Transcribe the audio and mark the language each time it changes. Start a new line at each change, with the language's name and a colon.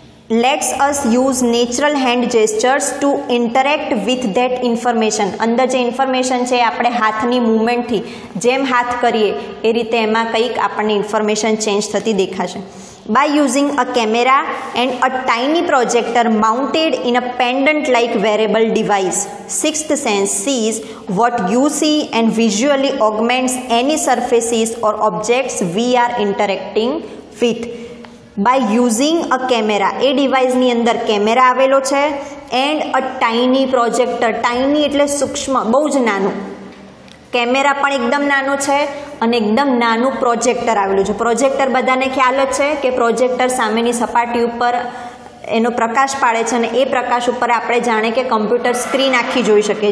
English: Let's us use natural hand gestures to interact with that information.
Gujarati: અંદર જે information છે આપણે હાથની મૂવમેન્ટથી જેમ હાથ કરીએ એ રીતે એમાં કંઈક આપણને ઇન્ફોર્મેશન ચેન્જ થતી દેખાશે.
English: By using a camera and a tiny projector mounted in a pendant-like wearable device, sixth sense sees what you see and visually augments any surfaces or objects we are interacting with. By using a camera,
Gujarati: એ ડિવાઇસની અંદર camera આવેલો છે
English: And a tiny projector.
Gujarati: Tiny એટલે સૂક્ષ્મ, બહુ જ નાનું. Camera પણ એકદમ નાનું છે અને એકદમ નાનું પ્રોજેક્ટર આવેલું છે. પ્રોજેક્ટર બધાને ખ્યાલ જ છે કે પ્રોજેક્ટર સામેની સપાટી ઉપર એનો પ્રકાશ પાડે છે અને એ પ્રકાશ ઉપર આપણે જાણે કે કમ્પ્યુટર સ્ક્રીન આખી જોઈ શકીએ.